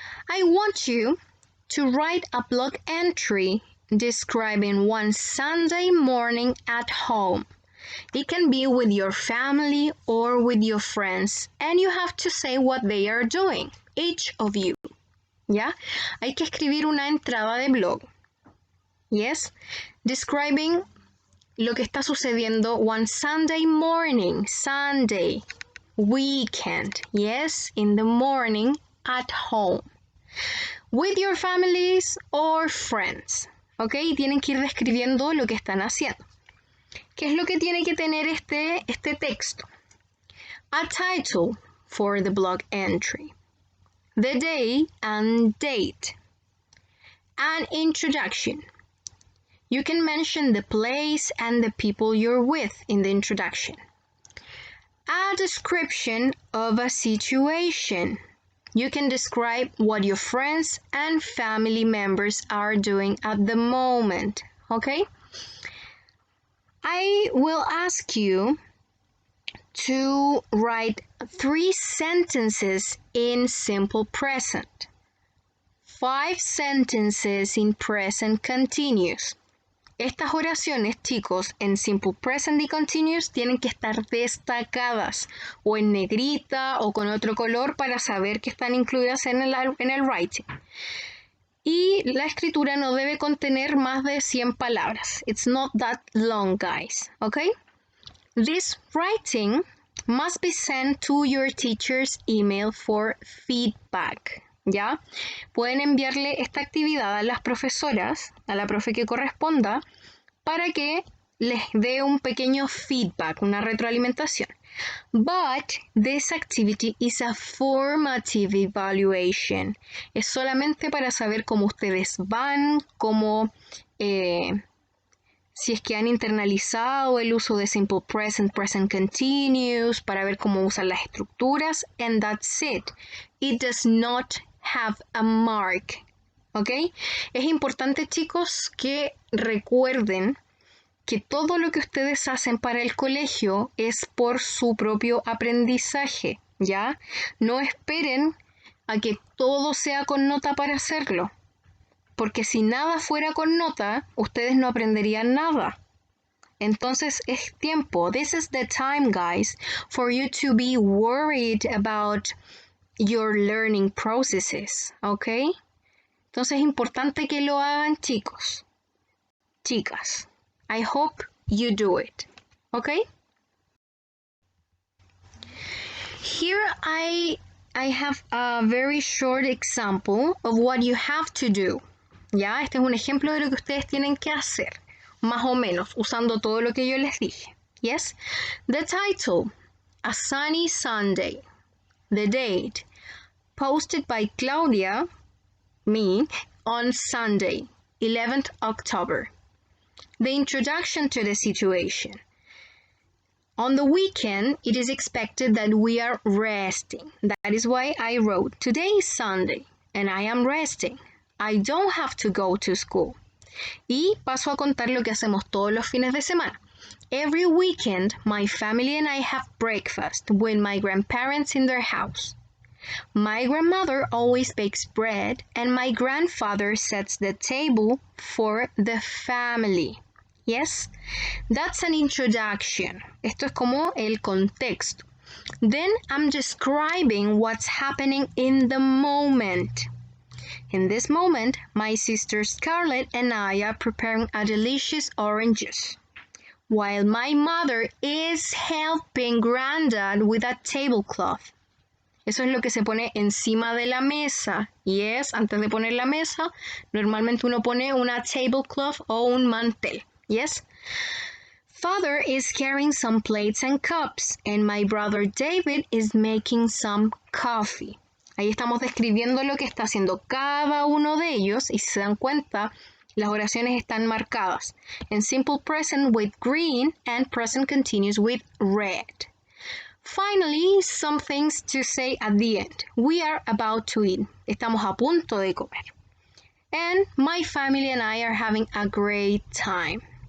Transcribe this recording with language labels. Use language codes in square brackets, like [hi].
[en] I want you to write a blog entry describing one Sunday morning at home. It can be with your family or with your friends, and you have to say what they are doing, each of you. [es] ¿Ya? Hay que escribir una entrada de blog. [en] Yes? Describing [es] lo que está sucediendo [en] one Sunday morning, Sunday, weekend, yes, in the morning at home, with your families or friends, [es] ¿ok? Tienen que ir describiendo lo que están haciendo. ¿Qué es lo que tiene que tener este texto? [en] A title for the blog entry, the day and date, an introduction. You can mention the place and the people you're with in the introduction. A description of a situation. You can describe what your friends and family members are doing at the moment, okay? I will ask you to write 3 sentences in simple present. 5 sentences in present continuous. [es] Estas oraciones, chicos, en simple present y continuous tienen que estar destacadas o en negrita o con otro color para saber que están incluidas en el writing. Y la escritura no debe contener más de 100 palabras. [en] It's not that long, guys, okay? This writing must be sent to your teacher's email for feedback. [es] ¿Ya? Pueden enviarle esta actividad a las profesoras, a la profe que corresponda, para que les dé un pequeño feedback, una retroalimentación. [en] But this activity is a formative evaluation. [es] Es solamente para saber cómo ustedes van, cómo, si es que han internalizado el uso de simple present, present continuous, para ver cómo usan las estructuras, [en] and that's it. It does not have a mark, [es] ¿ok? Es importante, chicos, que recuerden que todo lo que ustedes hacen para el colegio es por su propio aprendizaje, ¿ya? No esperen a que todo sea con nota para hacerlo, porque si nada fuera con nota, ustedes no aprenderían nada. Entonces es tiempo. [en] This is the time, guys, for you to be worried about your learning processes, [es] ¿ok? Entonces es importante que lo hagan, chicos, chicas. [en] I hope you do it, [es] ¿ok? [en] Here I have a very short example of what you have to do. [es] ¿Ya? Este es un ejemplo de lo que ustedes tienen que hacer, más o menos, usando todo lo que yo les dije. [en] Yes? The title, A Sunny Sunday. The date, posted by Claudia, me, on Sunday, 11th October. The introduction to the situation. On the weekend, it is expected that we are resting. That is why I wrote, today is Sunday, and I am resting. I don't have to go to school. [es] Y paso a contar lo que hacemos todos los fines de semana. [en] Every weekend, my family and I have breakfast with my grandparents in their house. My grandmother always bakes bread, and my grandfather sets the table for the family. Yes? That's an introduction. [es] Esto es como el contexto. [en] Then I'm describing what's happening in the moment. In this moment, my sister Scarlett and I are preparing a delicious orange juice, while my mother is helping Granddad with a tablecloth. [es] Eso es lo que se pone encima de la mesa. [en] Yes, [es] antes de poner la mesa, normalmente uno pone una tablecloth o un mantel. [en] Yes? Father is carrying some plates and cups, and my brother David is making some coffee. [es] Ahí estamos describiendo lo que está haciendo cada uno de ellos, y si se dan cuenta, las oraciones están marcadas en simple present [en] with green [es] and present continuous [en] with red. Finally, some things to say at the end. We are about to eat. [es] Estamos a punto de comer. [en] And my family and I are having a great time.